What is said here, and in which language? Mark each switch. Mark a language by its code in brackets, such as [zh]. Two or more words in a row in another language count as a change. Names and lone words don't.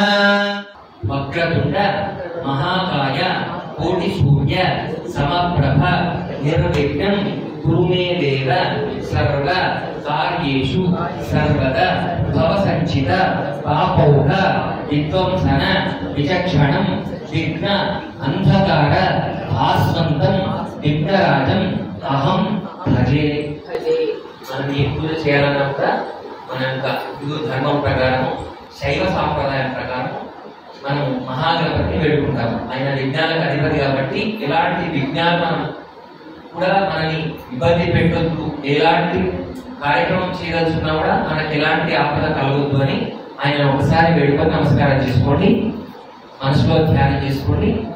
[sa] वक्रतुण्ड महाकाय कोटिसूर्य समप्रभ निर्विघ्नं कुरु मे देव सर्व कार्येषु सर्वदा भवसञ्चित पापौघ विध्वंसन विचक्षणं विघ्न अंधकार भास्वन्तं विघ्नराजं अहं भजे. [te] మనం ఈ పూజ చేయాలన్నా కూడా మన యొక్క హిందూ ధర్మం ప్రకారం శైవ సాంప్రదాయం ప్రకారం మనం మహాగణపతిని వేడుకుంటాము. ఆయన విజ్ఞానాలకు అధిపతి కాబట్టి ఎలాంటి విజ్ఞానం మనం కూడా మనని ఇబ్బంది పెట్టొద్దు, ఎలాంటి కార్యక్రమం చేయదలుచుకున్నా కూడా మనకి ఎలాంటి ఆపద కలగొద్దు అని ఆయన ఒకసారి వేడుకొని నమస్కారం చేసుకోండి, మనసులో ధ్యానం చేసుకోండి.